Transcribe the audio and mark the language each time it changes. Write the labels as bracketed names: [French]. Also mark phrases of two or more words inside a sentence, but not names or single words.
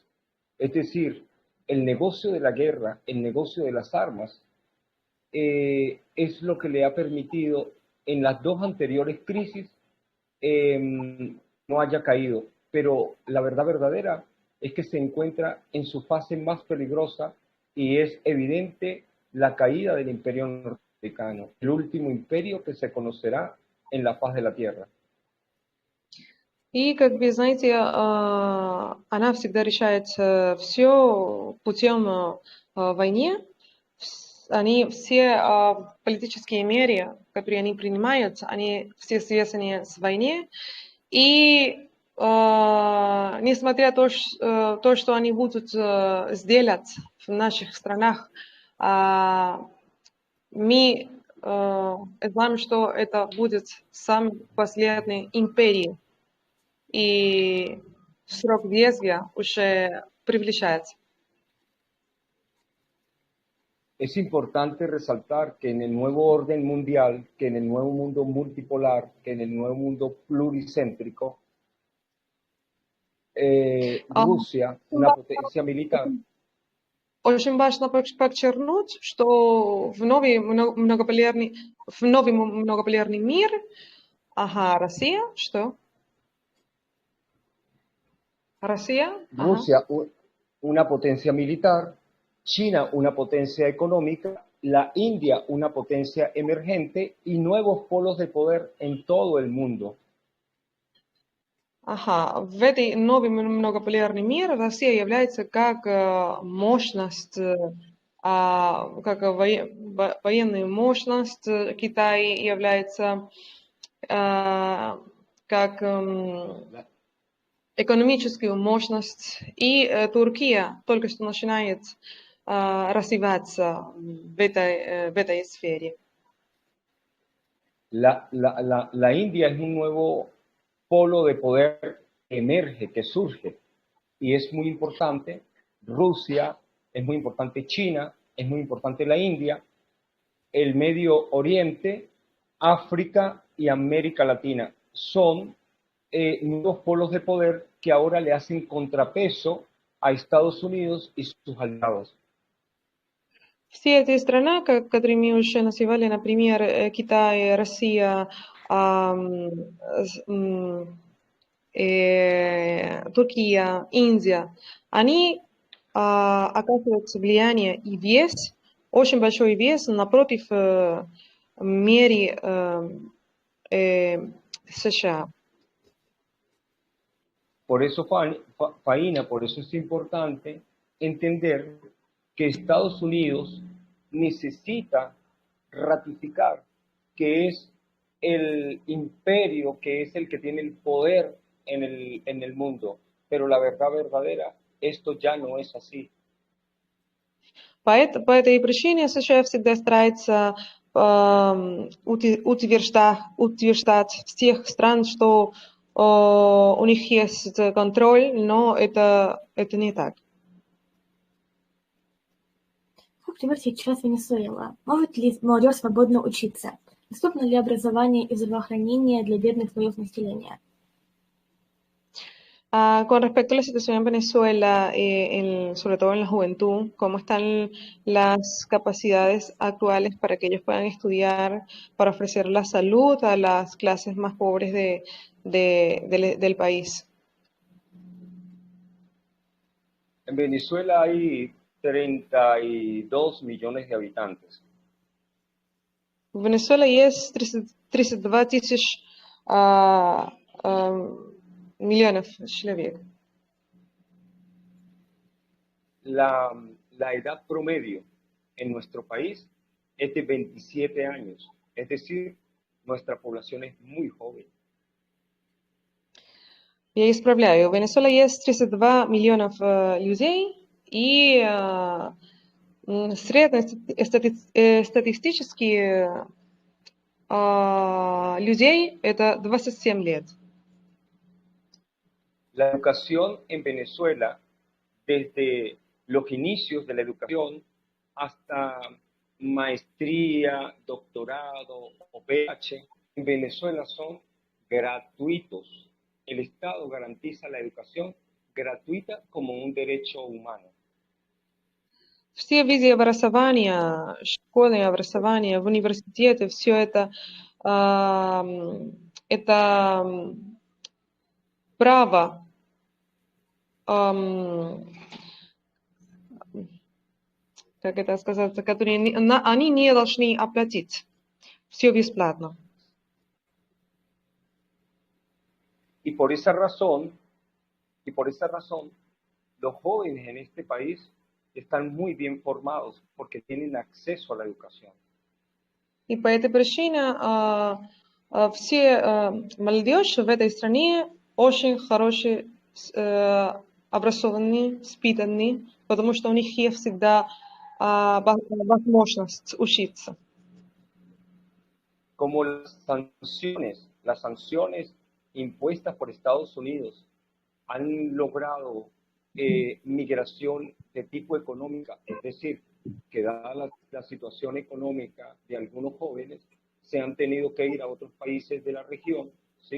[Spanish] Es decir, el negocio de la guerra, el negocio de las armas, es lo que le ha permitido en las dos anteriores crisis no haya caído. Pero la verdad verdadera es que se encuentra en su fase más peligrosa y es evidente la caída del imperio norteamericano, el último imperio que se conocerá en la faz de la Tierra. [Russian] И, как вы знаете, она всегда решает все путем войны. Они все политические меры, которые они принимают, они все связаны с войной. И несмотря на то, что они будут сделать в наших странах, мы знаем, что это будет самый последний империй. И срок действия уже приближается. [Spanish] Es importante resaltar que en el nuevo orden mundial, que en el nuevo mundo multipolar, que en el nuevo mundo pluricéntrico, Rusia, una potencia militar. [Russian] Очень важно подчеркнуть, что в новый многополярный мир, Россия, что? Россия? [Spanish] Rusia, una potencia militar, China, una potencia económica, la India, una potencia emergente y nuevos polos de poder en todo el mundo. [Russian] В этой новый многополярный мир Россия является как мощность, как военная мощность, Китай является как экономическую мощность, и Турция только что начинает развиваться в этой сфере. [Spanish] La India es un nuevo polo de poder que emerge, que surge, y es muy importante. Rusia, es muy importante China, es muy importante la India, el Medio Oriente, África y América Latina. Son nuevos polos de poder que ahora le hacen contrapeso a Estados Unidos y sus aliados. [Russian] Все эти страны, которые мы уже называли, например, Китай, Россия, Турция, Индия, они оказывают влияние и вес, очень большой вес напротив меры США. [Spanish] Por eso, Faina, por eso es importante entender que Estados Unidos necesita ratificar que es el imperio, que es el que tiene el poder en el mundo. Pero la verdad verdadera, esto ya no es así. [Russian] По этой причине США всегда старается утверждать всех стран, что у них есть контроль, но это не так. Например, сейчас Венесуэла. Может ли молодежь свободно учиться? Доступно ли образование и здравоохранение для бедных слоев населения? [Spanish] Con respecto a la situación en Venezuela, sobre todo en la juventud, ¿cómo están las capacidades actuales para que ellos puedan estudiar, para ofrecer la salud a las clases más pobres del país? En Venezuela hay 32 millones de habitantes. [Russian] В Венесуэле есть 32 тысяч миллионов человек. [Spanish] La edad promedio en nuestro país es de 27 años, es decir, nuestra población es muy joven. [Russian] Я исправляю. В Венесуэле есть 32 миллионов людей, и среднестатистически людей это 27 лет. [Spanish] La educación en Venezuela, desde los inicios de la educación hasta maestría, doctorado o PH, en Venezuela son gratuitos. El Estado garantiza la educación gratuita como un derecho humano. [Russian] Все виды образования, школьное образование, в университете, все это право, как это сказать, которые они не должны оплатить. Все бесплатно. [Spanish] Y por esa razón, los jóvenes en este país están muy bien formados porque tienen acceso a la educación. [Russian] И по этой причине все молодежь в этой стране очень хорошие, образованные, воспитанные, потому что у них есть всегда возможность учиться. [Spanish] Como las sanciones impuestas por Estados Unidos han logrado migración de tipo económica, es decir, que dada la situación económica de algunos jóvenes, se han tenido que ir a otros países de la región, ¿sí?